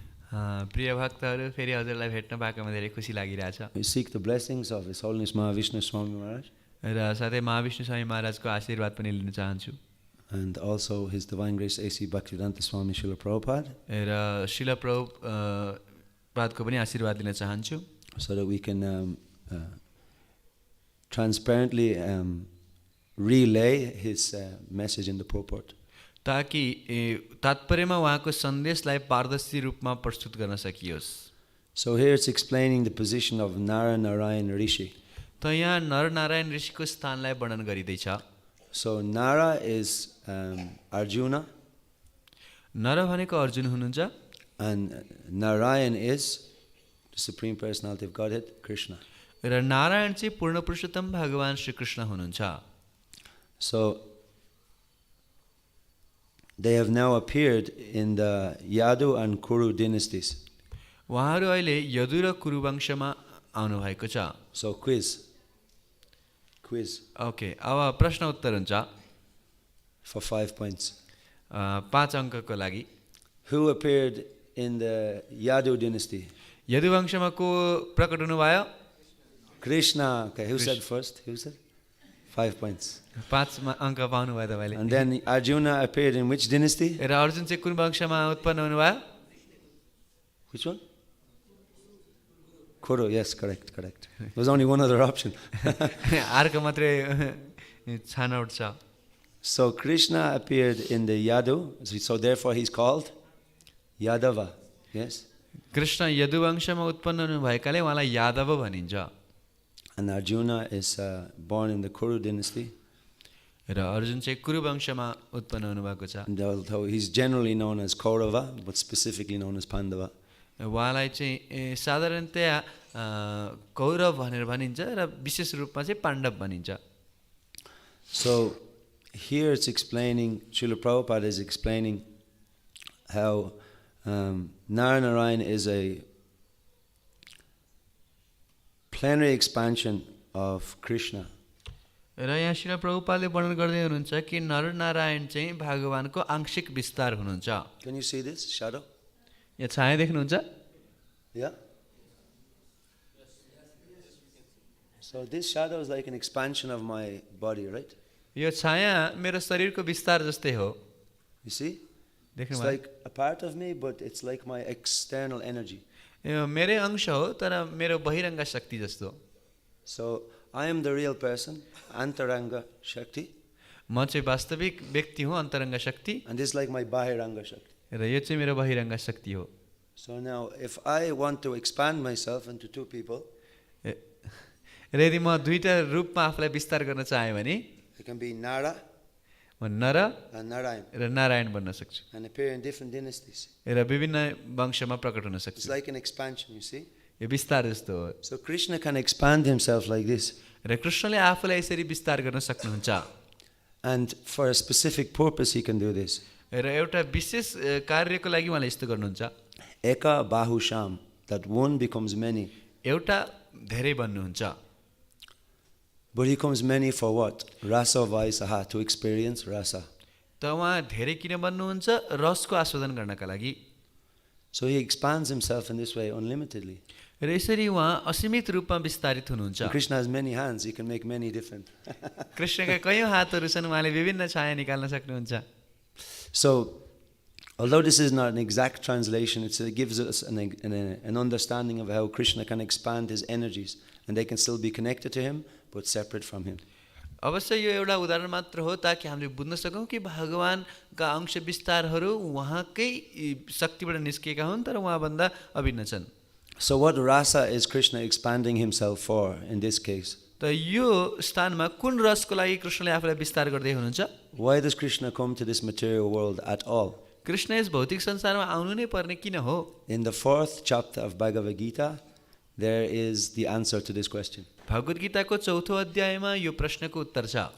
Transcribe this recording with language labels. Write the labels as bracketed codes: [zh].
[ne] प्रिय भक्तहरू, फेरि हजुरलाई भेट्न पाएकोमा धेरै खुसी लागिरहेछ। [en] We seek the blessings of His Holiness Mahavishnu Swami Maharaj [ne] र साथै महाविष्णु स्वामी महाराजको आशीर्वाद पनि लिन चाहन्छु। [en] and also His Divine Grace A.C. Bhaktivedanta Swami Srila Prabhupada, [ne] र शिल प्रभुपादको पनि आशीर्वाद लिन चाहन्छु, [en] so that we can transparently relay His message in the purport. [ne] ताकि तात्पर्यमा उहाँको सन्देशलाई पारदर्शी रूपमा प्रस्तुत गर्न सकियोस्। [en] So here it's explaining the position of Nara-Nārāyaṇa Rishi. [ne] त यहाँ नर-नारायण ऋषिको स्थानलाई वर्णन गरिँदैछ। [en] So Nara is Arjuna [ne] नर भनेको अर्जुन हुनुहुन्छ [en] and Narayan is the Supreme Personality of Godhead, Krishna. [ne] र नारायण चाहिँ पूर्ण पुरुषोत्तम भगवान श्री कृष्ण हुनुहुन्छ। [en] So they have now appeared in the Yadu and Kuru dynasties. [ne] उहाँहरू अहिले यदु र कुरु वंशमा आउनु भएको छ। [en] So quiz. [ne] ओके, अब प्रश्न उत्तर हुन्छ [en] For 5 points. [ne] 5 अङ्कको लागि। [en] Who appeared in the Yadu dynasty? [ne] Yadu वंशमा को प्रकट हुनुभयो? [en] Krishna. Okay, who said first? Who said? 5 points. [ne] 5 अङ्क पाउनुभयो तपाईँले। [en] And then Arjuna appeared in which dynasty? [ne] र अर्जुन चाहिँ कुन वंशमा उत्पन्न हुनुभयो? [en] Which one? Kuru, yes, correct. There's only one other option. [ne] अर्को मात्रै छानौट छ। [en] So Krishna appeared in the Yadu, so therefore he's called Yadava. Yes? [ne] Krishna Yadu वंशमा उत्पन्न हुनुभएकाले उहाँलाई यादव भनिन्छ। [en] And Arjuna is born in the Kuru dynasty. [ne] र अर्जुन चाहिँ कुरु वंशमा उत्पन्न हुनुभएको छ। [en] And although he's generally known as Kaurava, but specifically known as Pandava. [ne] उहाँलाई चाहिँ साधारणतया कौरव भनेर भनिन्छ र विशेष रूपमा चाहिँ पाण्डव भनिन्छ। [en] So here it's explaining, Srila Prabhupada is explaining how Nara-Nārāyaṇa is a plenary expansion of Krishna. [ne] र यहाँ श्रील प्रभुपादले वर्णन गर्दै हुनुहुन्छ कि नर-नारायण चाहिँ भगवानको आंशिक विस्तार हुनुहुन्छ। [en] Can you see this shadow? [ne] यहाँ छाया देख्नुहुन्छ? [en] Yeah? So this shadow is like an expansion of my body, right? [ne] यो छाया मेरो शरीरको विस्तार जस्तै हो। [en] You see? [ne] देख्नु [en] It's [ne] भयो? [en] like a part of me, but it's like my external energy. [ne] यो मेरै अंश हो तर मेरो बहिरङ्ग शक्ति जस्तो। [en] So I am the real person, Antaranga Shakti, [ne] म चाहिँ वास्तविक व्यक्ति हुँ, अन्तरङ्ग शक्ति, [en] and this is like my Bahiranga Shakti. [ne] र यो चाहिँ मेरो बहिरङ्ग शक्ति हो। [en] So now if I want to expand myself into two people, [ne] र यदि म दुईटा रूपमा आफूलाई विस्तार गर्न चाहे भने [en] I can be Nara [ne] म नर [en] and Narayan [ne] र नारायण बन्न सक्छु [en] and appear in different dynasties. [ne] र विभिन्न वंशमा प्रकट हुन [en] It's [ne] सक्छु। [en] like an expansion, you see. [ne] यो विस्तार जस्तो हो। [en] So Krishna can expand himself like this. [ne] र कृष्णले आफूलाई यसरी विस्तार गर्न सक्नुहुन्छ [en] And for a specific purpose he can do this. [ne] र एउटा विशेष कार्यको लागि उहाँले यस्तो गर्नुहुन्छ। [en] Eka Bahusham, that one becomes many. [ne] एउटा धेरै बन्नुहुन्छ। [en] But he comes many for what? Rasa Vaisaha, to experience rasa. [ne] त उहाँ धेरै किन बन्नुहुन्छ? रसको आस्वादन गर्नका लागि। [en] So he expands himself in this way unlimitedly. [ne] र यसरी उहाँ असीमित रूपमा विस्तारित हुनुहुन्छ। [en] And Krishna has many hands, he can make many different. [ne] कृष्णका कयौं हातहरू छन्, उहाँले विभिन्न छाया निकाल्न सक्नुहुन्छ। [en] So, although this is not an exact translation, it gives us an understanding of how Krishna can expand his energies and they can still be connected to him but separate from him. [ne] अवश्य यो एउटा उदाहरण मात्र हो ताकि हामीले बुझ्न सकौं कि भगवानका अंश विस्तारहरू उहाँकै शक्तिबाट निस्केका हुन् तर उहाँभन्दा अभिन्न छन्। [en] So what rasa is Krishna expanding himself for in this case? [ne] त यो स्थानमा कुन रसको लागि कृष्णले आफूलाई विस्तार गर्दै हुनुहुन्छ? [en] Why does Krishna come to this material world at all? [ne] Krishna यस भौतिक संसारमा आउनु नै पर्ने किन हो? [en] In the 4th chapter of Bhagavad Gita, there is the answer to this question. [ne] भगवत गीताको 4औं अध्यायमा यो प्रश्नको उत्तर छ।